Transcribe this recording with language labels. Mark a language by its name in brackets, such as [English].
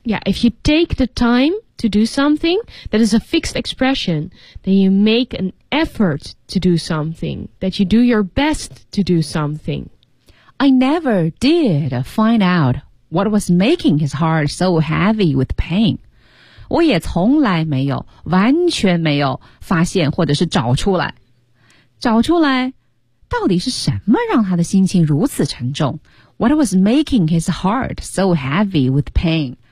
[English] Yeah, if you take the time to do something, that is a fixed expression. Then you make an effort to do something. That you do your best to do something. I never did find out what was making his heart so heavy with pain. [Chinese] 我也从来没有，完全没有发现或者是找出来到底是什么让他的心情如此沉重。 [English] What was making his heart so heavy with pain?